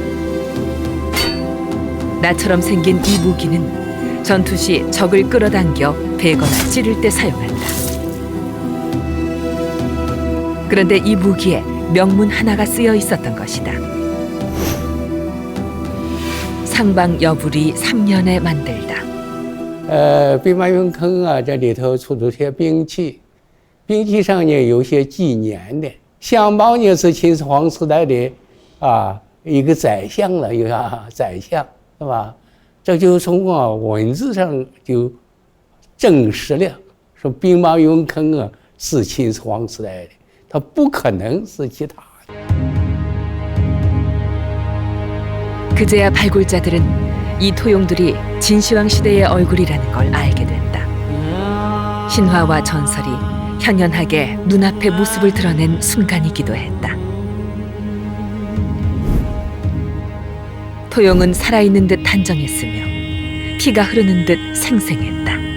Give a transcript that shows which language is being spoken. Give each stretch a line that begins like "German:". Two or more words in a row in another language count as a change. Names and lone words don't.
Korean: 나처럼 생긴 이 무기는 전투 시 적을 끌어당겨 베거나 찌를 때 사용한다. 그런데 이 무기에 명문 하나가 쓰여 있었던 것이다. 상방여불이 3년에 만들다.
Chinese: 兵马俑坑啊，这里头出土些兵器，兵器上呢有些纪年的。相邦呢是秦始皇时代的一个宰相了，一个宰相，是吧？这就从文字上就证实了，说兵马俑坑啊是秦始皇时代的，它不可能是其他的。
Korean: 그제야 발굴자들은 이 토용들이 진시황 시대의 얼굴이라는 걸 알게 됐다. 신화와 전설이 현연하게 눈앞에 모습을 드러낸 순간이기도 했다. 토용은 살아있는 듯 단정했으며 피가 흐르는 듯 생생했다.